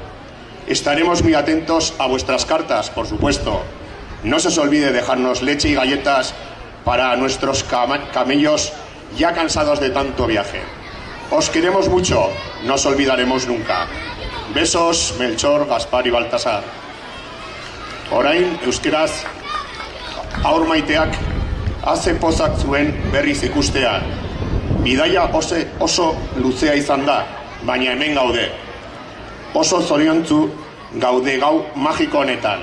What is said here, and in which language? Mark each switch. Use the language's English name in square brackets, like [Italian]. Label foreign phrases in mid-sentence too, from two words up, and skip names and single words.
[Spanish] Estaremos muy atentos a vuestras cartas, por supuesto. No se os olvide dejarnos leche y galletas para nuestros camellos ya cansados de tanto viaje. Os queremos mucho, no os olvidaremos nunca. Besos, Melchor, Gaspar y Baltasar. [Basque] Orain, euskeraz, aur maiteak, haze pozak zuen berriz ikustea. Bidaia oso luzea izan da, baina hemen gaude. Oso zoriontsu gaude gau magiko honetan.